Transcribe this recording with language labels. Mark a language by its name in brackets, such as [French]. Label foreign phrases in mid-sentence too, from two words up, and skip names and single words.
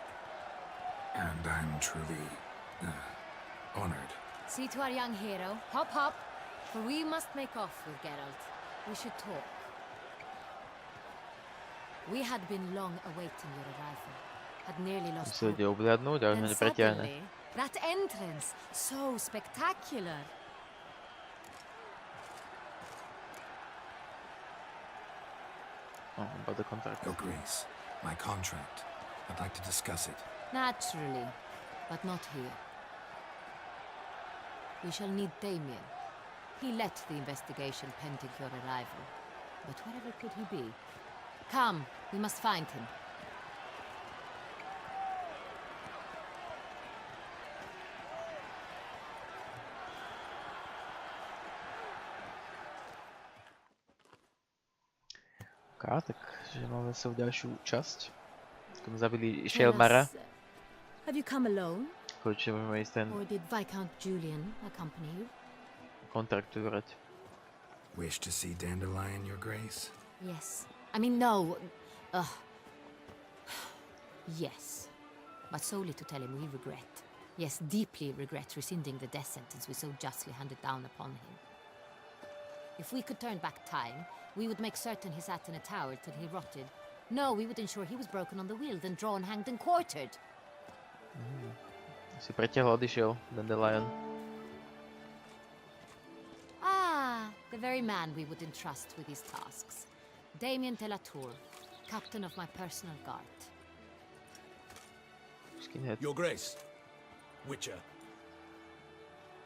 [English] And I'm truly honored. See to our young hero. Hop, hop. For we must make off with Geralt. We should talk. We had been long awaiting your arrival. Had nearly lost [Slovak] Museli [English] hope. [Slovak] ide obhľadnúť, ale [English] Then [Slovak] že nepreťahne. [English] suddenly, that entrance, so spectacular. Oh, about the contract. Your Grace, my contract. I'd like to discuss it. Naturally, but not here. We shall need Damien. He led the investigation pending your arrival. But wherever could he be? Come, we must find him. [Slovak] Takže máme sa v ďalšiu časť. Keď sme zabili Shalmara. [English] Have you come alone? [Slovak] Konečne môžeme ísť ten [English] Or did Viscount Julian accompany you? [Slovak] kontrakt vybrať. [English] Wish to see Dandelion, Your Grace? Yes. I mean, no. Yes. But solely to tell him we regret. Yes, deeply regret rescinding the death sentence we so justly handed down upon him. If we could turn back time, we would make certain he sat in a tower till he rotted. No, we would ensure he was broken on the wheel, then drawn, hanged, and quartered. [Slovak] Si pretiahol, odišiel, [English] Dandelion. Ah, the very man we would entrust with these tasks. Damien de la Tour, captain of my personal guard. Skinhead. Your Grace, Witcher.